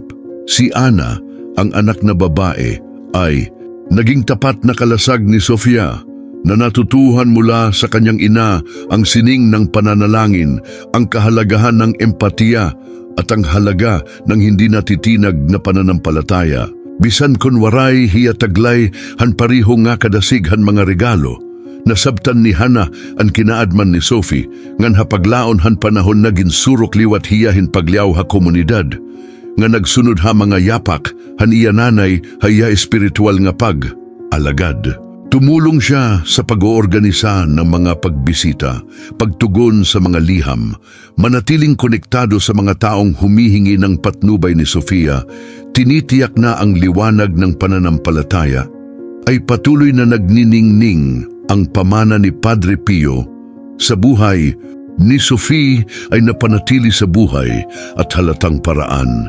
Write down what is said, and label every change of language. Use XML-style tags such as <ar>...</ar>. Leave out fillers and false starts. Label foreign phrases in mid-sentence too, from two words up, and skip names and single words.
<tl>Si Ana, ang anak na babae, ay naging tapat na kalasag ni Sofia, na natutuhan mula sa kanyang ina ang sining ng pananalangin, ang kahalagahan ng empatiya at ang halaga ng hindi natitinag na pananampalataya.</tl> <war>Bisan kun waray hiya taglay han pariho nga kadasighan mga regalo, nasabtan ni Hana ang kinaadman ni Sophie, ngan hapaglaon han panahon na ginsurok liwat hiya hin pagliaw ha komunidad, nga nagsunod ha mga yapak, han iya nanay haya espiritual nga alagad.</war> <tl>Tumulong siya sa pag-oorganisa ng mga pagbisita, pagtugon sa mga liham, manatiling konektado sa mga taong humihingi ng patnubay ni Sofia, tinitiyak na ang liwanag ng pananampalataya ay patuloy na nagniningning ang pamana ni Padre Pio sa buhay ni Sophie ay napanatili sa buhay at halatang paraan.</tl>